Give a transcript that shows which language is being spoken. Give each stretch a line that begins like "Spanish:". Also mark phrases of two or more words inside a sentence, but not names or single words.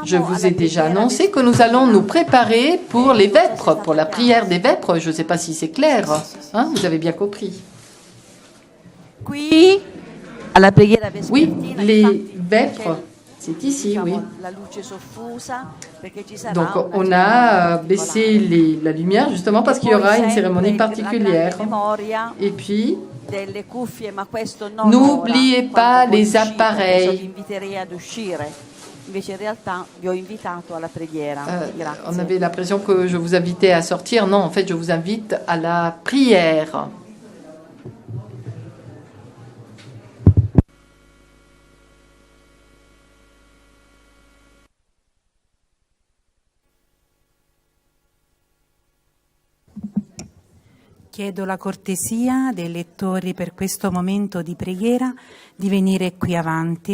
French: Je vous ai déjà annoncé que nous allons nous préparer pour les vêpres, pour la prière des vêpres. Je ne sais pas si c'est clair. Hein, vous avez bien compris.
Italian: Qui, alla preghiera
French: Oui,
Italian: vespertina,
French: les vêpres, c'est ici, oui. Donc on a baissé la lumière justement parce qu'il y aura une cérémonie particulière. Et puis, n'oubliez pas les appareils. On avait l'impression que je vous invitais à sortir. Non, en fait, je vous invite à la prière.
Italian: Chiedo la cortesia dei lettori per questo momento di preghiera di venire qui avanti.